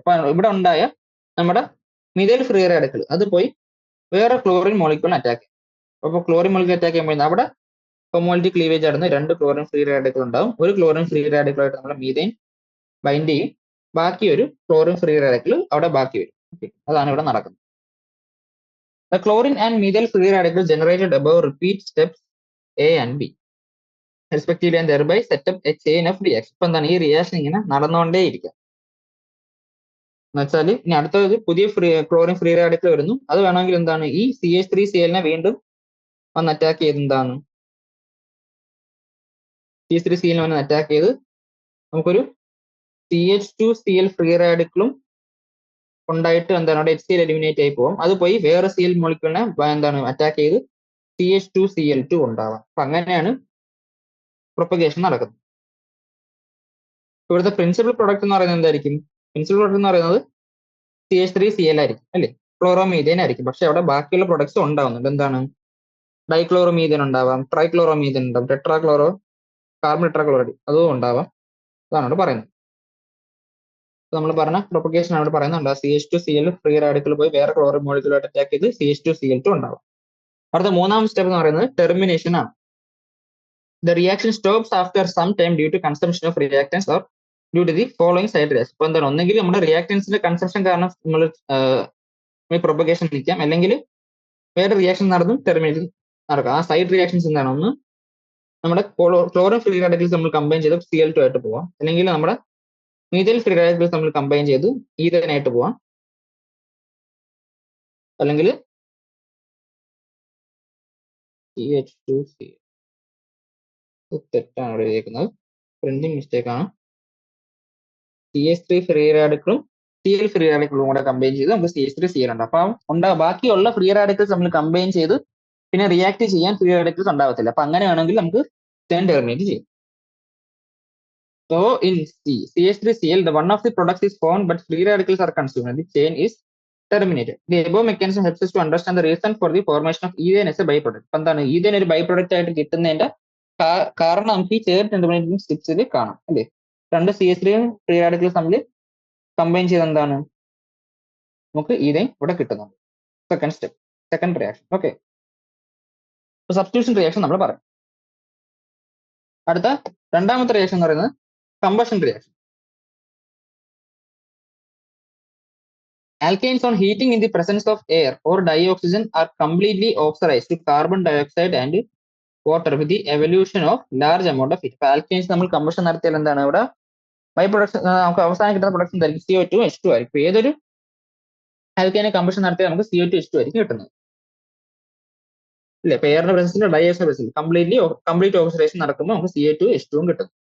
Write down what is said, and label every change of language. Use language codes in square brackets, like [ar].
[ml] അപ്പൊ ഇവിടെ ഉണ്ടായ നമ്മുടെ മിഥൈൽ ഫ്രീ റാഡിക്കൽ അത് പോയി വേറെ ക്ലോറിൻ മോളിക്യൂളിനെ അറ്റാക്ക് ചെയ്യും. അപ്പോൾ ക്ലോറിൻ മോളിക്യൂൾ അറ്റാക്ക് ചെയ്യുമ്പോൾ അവിടെ ഹോമോളിറ്റി ക്ലീവേജ് ആയിരുന്നു, 2 ക്ലോറിൻ ഫ്രീ റാഡിക്കൽ ഉണ്ടാവും. ഒരു ക്ലോറിൻ ഫ്രീ റാഡിക്കലായിട്ട് നമ്മൾ മീഥൈൻ ബൈൻഡ് ചെയ്യും, ബാക്കി ഒരു ക്ലോറിൻ ഫ്രീ റാഡിക്കൽ അവിടെ ബാക്കി വരും. അതാണ് ഇവിടെ നടക്കുന്നത്. [en] The chlorine and methyl free radicals generated above repeat steps A and B respectively and thereby set up a chain of reaction. [ml] ഇപ്പൊ എന്താണ് ഈ റിയാക്ഷൻ ഇങ്ങനെ നടന്നുകൊണ്ടേ ഇരിക്കുക എന്ന് വെച്ചാൽ ഇനി അടുത്തത് പുതിയ ക്ലോറിൻ ഫ്രീ റാഡിക്കൽ വരുന്നു. അത് വേണമെങ്കിൽ എന്താണ് ഈ CH3Cl വീണ്ടും വന്ന് അറ്റാക്ക് ചെയ്ത് എന്താണ് CH3Cl വന്ന് അറ്റാക്ക് ചെയ്ത് നമുക്കൊരു CH2Cl ഫ്രീ റാഡിക്കലും ഉണ്ടായിട്ട് എന്താണ് അവിടെ HCl എലിമിനേറ്റ് ആയി പോകും. അത് പോയി വേറെ Cl മോളിക്യൂളിനെ എന്താണ് അറ്റാക്ക് ചെയ്ത് CH2Cl2 ഉണ്ടാവാം. അപ്പൊ അങ്ങനെയാണ് പ്രൊപ്പഗേഷൻ നടക്കുന്നത്. ഇവിടുത്തെ പ്രിൻസിപ്പൽ പ്രൊഡക്റ്റ് എന്ന് പറയുന്നത് എന്തായിരിക്കും? പ്രിൻസിപ്പൽ പ്രൊഡക്റ്റ് എന്ന് പറയുന്നത് CH3Cl ആയിരിക്കും അല്ലേ, ക്ലോറോമീഥേൻ ആയിരിക്കും. പക്ഷെ അവിടെ ബാക്കിയുള്ള പ്രൊഡക്ട്സ് ഉണ്ടാവുന്നുണ്ട്. എന്താണ്? ഡൈക്ലോറോമീഥേൻ ഉണ്ടാവാം, ട്രൈക്ലോറോമീഥേൻ ഉണ്ടാവും, കാർബൺ ടെട്രാക്ലോറൈഡ് അതും ഉണ്ടാവാം. അതാണ് അവിടെ പറയുന്നത്. നമ്മൾ പറഞ്ഞ പ്രൊപ്പഗേഷൻ ആണ് പറയുന്നുണ്ട്. CH2Cl ഫ്രീ റാഡിക്കൽ പോയി വേറെ ക്ലോറിൻ മോളിക്യൂളായിട്ട് അറ്റാക്ക് ചെയ്ത് CH2Cl2 ഉണ്ടാവും. അടുത്ത മൂന്നാം സ്റ്റെപ്പ് എന്ന് പറയുന്നത് ടെർമിനേഷൻ ആണ്. [en] The reaction stops after some time due to consumption of reactants or due to the following side reaction. [ml] ഇപ്പൊ എന്താണ്? ഒന്നെങ്കിൽ നമ്മുടെ റിയാക്ടൻസിന്റെ കൺസംഷൻ കാരണം നമ്മൾ പ്രൊപ്പഗേഷൻ നിൽക്കാം, അല്ലെങ്കിൽ വേറെ റിയാക്ഷൻ നടന്നും ടെർമിനേറ്റ് നടക്കാം. ആ സൈഡ് റിയാക്ഷൻസ് എന്താണ്? ഒന്ന് നമ്മുടെ ക്ലോറിൻ ഫ്രീ റാഡിക്കൽസ് നമ്മൾ കമ്പൈൻ ചെയ്ത് Cl2 ആയിട്ട് പോവാം, അല്ലെങ്കിൽ നമ്മുടെ മീഥൈൽ ഫ്രീ റാഡിക്കൽസ് നമ്മൾ കമ്പൈൻ ചെയ്ത് ഈഥനായിട്ട് പോവാം, അല്ലെങ്കിൽ CH2Cl. തെറ്റാണ് ഇവിടെ എഴുതിയിരിക്കുന്നത്, പ്രിന്റിംഗ് മിസ്റ്റേക്ക് ആണ്. CH3 ഫ്രീ റാഡിക്കലും Cl ഫ്രീ റാഡിക്കലും കൂടെ കമ്പൈൻ ചെയ്ത് നമുക്ക് CH3Cl ഉണ്ട്. അപ്പം ബാക്കിയുള്ള ഫ്രീ റാഡിക്കൽസ് നമ്മൾ കമ്പൈൻ ചെയ്ത് പിന്നെ റിയാക്ട് ചെയ്യാൻ ഫ്രീ റാഡിക്കൽസ് ഉണ്ടാവത്തില്ല. അപ്പൊ അങ്ങനെയാണെങ്കിൽ നമുക്ക് ചെയിൻ ടെർമിനേറ്റ് ചെയ്യും. [en] So in CH3Cl, the one of the products is formed but free radicals are consumed and the chain is terminated. The above mechanism helps us to understand the reason for the formation of ethane as a byproduct. [ml] അപ്പൊ എന്താണ് ethane ഒരു by product ആയിട്ട് കിട്ടുന്നതിന്റെ കാരണം നമുക്ക് ഈ chain terminating സ്റ്റെപ്സിൽ കാണാം അല്ലേ. 2 CH3 free radicals തമ്മിൽ കമ്പൈൻ ചെയ്ത് എന്താണ് നമുക്ക് ഈഥേൻ ഇവിടെ കിട്ടുന്നുണ്ട്. Second step, second reaction. Okay, substitution reaction നമ്മൾ പറയും. അടുത്ത രണ്ടാമത്തെ റിയാക്ഷൻ എന്ന് പറയുന്നത് combustion reaction. [en] Alkanes on heating in the presence of air or dioxygen are completely oxidized to carbon dioxide and water with the evolution of large amount of heat. [ml] Alkanes നമ്മൾ combustion നടത്തിയാൽ എന്താണ് ഇവിടെ by production നമുക്ക് അവസാനം കിട്ടുന്ന production എന്തായിരിക്കും? CO2 H2 ആയിരിക്കും. ഏതൊരു ആൽക്കേനെ കമ്പഷൻ നടത്തിയാൽ നമുക്ക് CO2 H2 ആയിരിക്കും കിട്ടുന്നത് അല്ലെ. എയറിന്റെ പ്രസൻസിൽ ഡയോക്സൈഡ് പ്രസൻസിൽ കംപ്ലീറ്റ് ഓക്സിഡേഷൻ നടക്കുമ്പോൾ നമുക്ക് CO2 H2 കിട്ടും.